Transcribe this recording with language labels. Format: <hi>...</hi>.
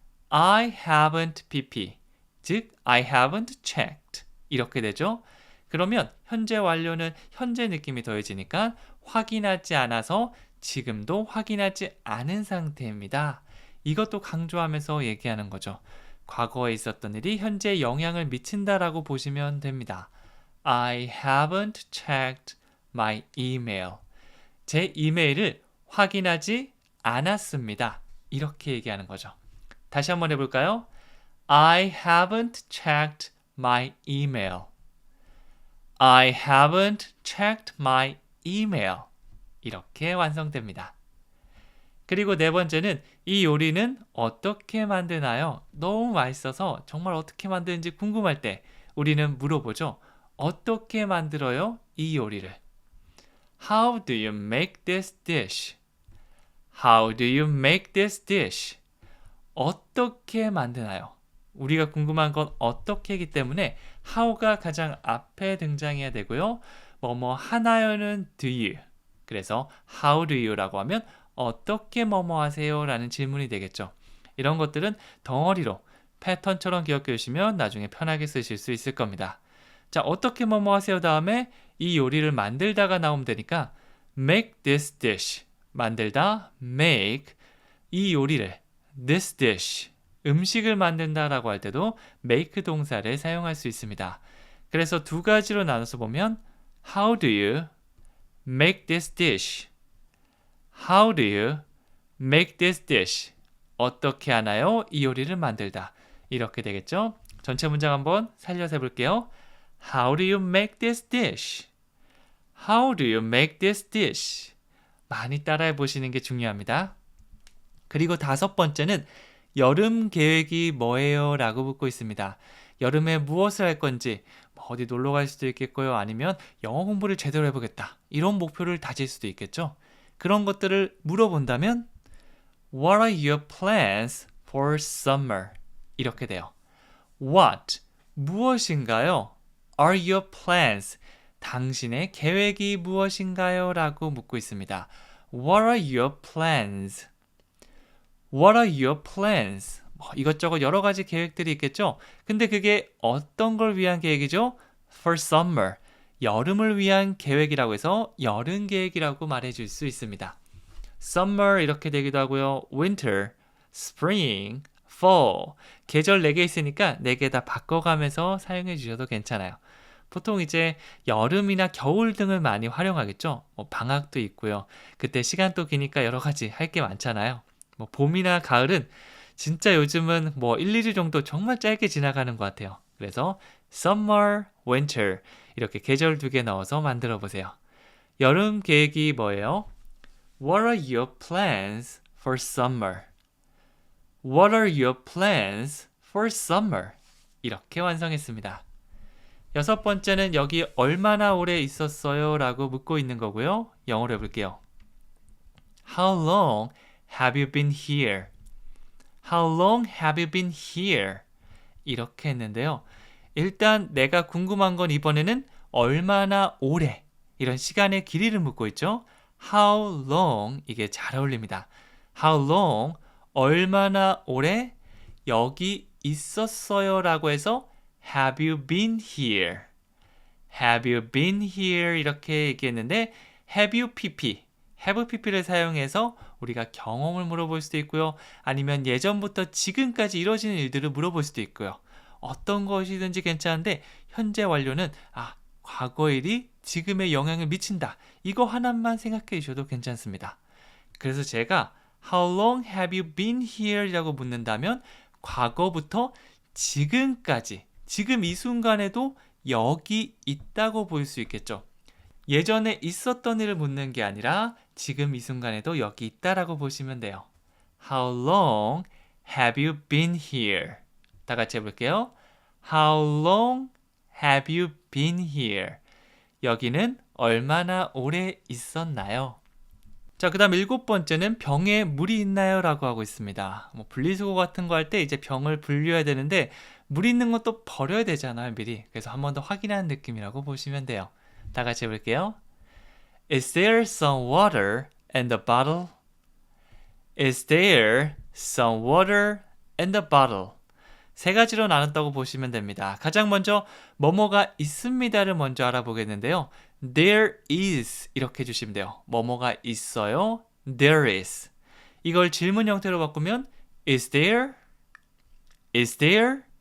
<en>I haven't pp.</en> <ko>즉,</ko> <en>I haven't checked.</en> <ko>이렇게 되죠. 그러면 현재 완료는 현재 느낌이 더해지니까 확인하지 않아서 지금도 확인하지 않은 상태입니다. 이것도 강조하면서 얘기하는 거죠. 과거에 있었던 일이 현재에 영향을 미친다라고 보시면 됩니다.</ko> <en>I haven't checked my email.</en> <ko>제 이메일을 확인하지 않았습니다. 이렇게 얘기하는 거죠. 다시 한번 해볼까요?</ko> <en>I haven't checked my email. I haven't checked my email.</en> <ko>이렇게 완성됩니다. 그리고 네 번째는 이 요리는 어떻게 만드나요? 너무 맛있어서 정말 어떻게 만드는지 궁금할 때 우리는 물어보죠. 어떻게 만들어요? 이 요리를.</ko> <en>How do you make this dish? How do you make this dish?</en> <ko>어떻게 만드나요? 우리가 궁금한 건 어떻게이기 때문에 how가 가장 앞에 등장해야 되고요. 뭐뭐 하나요는 do you. 그래서 how do you라고 하면 어떻게 뭐뭐 하세요? 라는 질문이 되겠죠. 이런 것들은 덩어리로 패턴처럼 기억해 주시면 나중에 편하게 쓰실 수 있을 겁니다. 자, 어떻게 뭐뭐 하세요? 다음에 이 요리를 만들다가 나오면 되니까</ko> <en>make this dish.</en> <ko>만들다, make. 이 요리를 this dish. 음식을 만든다라고 할 때도 make 동사를 사용할 수 있습니다. 그래서 두 가지로 나눠서 보면</ko> <en>How do you make this dish? How do you make this dish?</en> <ko>어떻게 하나요? 이 요리를 만들다. 이렇게 되겠죠? 전체 문장 한번 살려서 해볼게요.</ko> <en>How do you make this dish? How do you make this dish?</en> <ko>많이 따라해 보시는 게 중요합니다. 그리고 다섯 번째는 여름 계획이 뭐예요? 라고 묻고 있습니다. 여름에 무엇을 할 건지, 어디 놀러 갈 수도 있겠고요. 아니면 영어 공부를 제대로 해보겠다. 이런 목표를 다질 수도 있겠죠. 그런 것들을 물어본다면</ko> <en>What are your plans for summer?</en> <ko>이렇게 돼요. What? 무엇인가요?</ko> <en>Are your plans?</en> <ko>당신의 계획이 무엇인가요? 라고 묻고 있습니다.</ko> <en>What are your plans? What are your plans?</en> <ko>이것저것 여러 가지 계획들이 있겠죠? 근데 그게 어떤 걸 위한 계획이죠?</ko> <en>For summer.</en> <ko>여름을 위한 계획이라고 해서 여름 계획이라고 말해줄 수 있습니다. Summer 이렇게 되기도 하고요.</ko> <en>Winter, Spring, Fall.</en> <ko>계절 4개 있으니까 4개 다 바꿔가면서 사용해 주셔도 괜찮아요. 보통 이제 여름이나 겨울 등을 많이 활용하겠죠. 방학도 있고요. 그때 시간도 기니까 여러 가지 할 게 많잖아요. 봄이나 가을은 진짜 요즘은 1, 2주 정도 정말 짧게 지나가는 것 같아요. 그래서 summer, winter 이렇게 계절 2개 넣어서 만들어 보세요. 여름 계획이 뭐예요?</ko> <en>What are your plans for summer? What are your plans for summer?</en> <ko>이렇게 완성했습니다. 여섯 번째는 여기 얼마나 오래 있었어요? 라고 묻고 있는 거고요. 영어로 해볼게요.</ko> <en>How long have you been here? How long have you been here?</en> <ko>이렇게 했는데요. 일단 내가 궁금한 건 이번에는 얼마나 오래 이런 시간의 길이를 묻고 있죠. How long 이게 잘 어울립니다. How long 얼마나 오래 여기 있었어요 라고 해서</ko> <en>Have you been here? Have you been here?</en> <ko>이렇게 얘기했는데</ko> <en>Have you pp?</en> <ko>Have pp를 사용해서 우리가 경험을 물어볼 수도 있고요. 아니면 예전부터 지금까지 이루어지는 일들을 물어볼 수도 있고요. 어떤 것이든지 괜찮은데 현재 완료는 과거 일이 지금에 영향을 미친다. 이거 하나만 생각해 주셔도 괜찮습니다. 그래서 제가</ko> <en>How long have you been here?</en> <ko>라고 묻는다면 과거부터 지금까지 지금 이 순간에도 여기 있다고 볼 수 있겠죠. 예전에 있었던 일을 묻는 게 아니라 지금 이 순간에도 여기 있다라고 보시면 돼요.</ko> <en>How long have you been here?</en> <ko>다 같이 해볼게요.</ko> <en>How long have you been here?</en> <ko>여기는 얼마나 오래 있었나요? 자, 그 다음 7번째는 병에 물이 있나요? 라고 하고 있습니다. 뭐 분리수거 같은 거 할 때 이제 병을 분류해야 되는데 물 있는 것도 버려야 되잖아요, 미리. 그래서 한 번 더 확인하는 느낌이라고 보시면 돼요. 다 같이 해볼게요.</ko> <en>Is there some water in the bottle? Is there some water in the bottle?</en> <ko>세 가지로 나눴다고 보시면 됩니다. 가장 먼저 뭐뭐가 있습니다를 먼저 알아보겠는데요. There is 이렇게 해주시면 돼요. 뭐뭐가 있어요. There is. 이걸 질문 형태로 바꾸면 Is there?</ko> <en>Is there?</en>